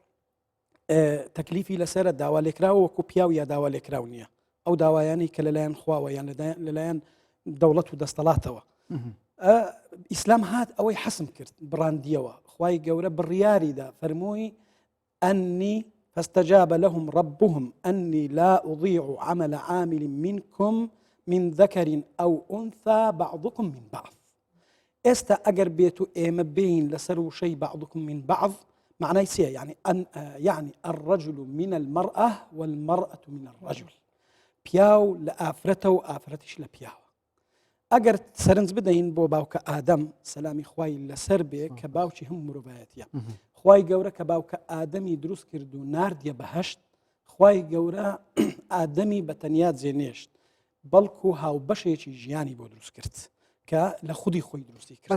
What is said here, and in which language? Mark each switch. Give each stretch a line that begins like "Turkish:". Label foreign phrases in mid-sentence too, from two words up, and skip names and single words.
Central Kurdish: تەکلیفی لەسرە داوا لێکراوە وەکو پیاو یا داوا لێکراو نییە ئەو داوایانی کە لەلایەن خواوە یان لەلایەن دەوڵەت و دەستەڵاتەوە ئیسلام هات ئەوەی حەسم کرد بڕاندیەوە خوای گەورە بڕیاریدا فەرمووی ئەنی
Arabic: فاستجاب لهم ربهم أني لا أضيع عمل عامل منكم من ذكر أو أنثى بعضكم من بعض
Central Kurdish: ئێستا ئەگەر بێت و ئێمە بین لەسەر وشەی
Arabic: بعضكم من بعض
Central Kurdish: معنای چییە
Arabic: يعني الرجل من المرأة والمرأة من الرجل
Central Kurdish: پیاو لە ئافرەتە و ئافرەتیش لە پیاوە ئەگەر سەرنج بدەین بۆ باوکە ئادەم سەلامی خوای لەسەر بێ کە باوکی هەموو مرۆڤایەتیە خوای گەورە کە باوکە ئادەمی دروست کرد و ناردیە بەهەشت خوای گەورە ئادەمی بە تەنیا جێنێشت بەڵکو هاوبەشێکی ژیانی بۆ دروست کرد کە لە خودی خۆی دروستی کرد